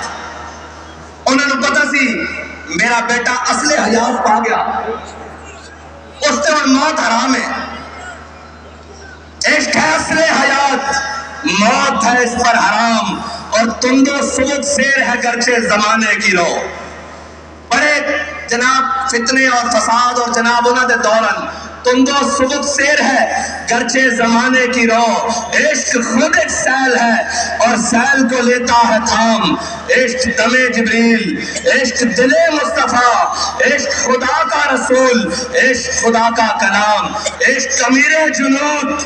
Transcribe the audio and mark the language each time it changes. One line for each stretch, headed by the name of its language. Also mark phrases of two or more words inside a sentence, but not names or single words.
Urdu: انہوں نے پتا سی میرا بیٹا اصل حیات پا گیا، اس سے اور موت حرام ہے، عشق ہے اصل حیات موت ہے اس پر حرام، اور تندو سود سیر ہے گرچہ زمانے کی رو۔ بڑے جناب فتنے اور فساد اور جناب انہوں نے دورن تندو سبک سیر ہے گرچہ زمانے کی رو، عشق خود ایک سیل ہے اور سیل کو لیتا ہے تھام، عشق دم جبریل، عشق دل مصطفیٰ، عشق خدا کا رسول، عشق خدا کا کلام، عشق امیر جنود۔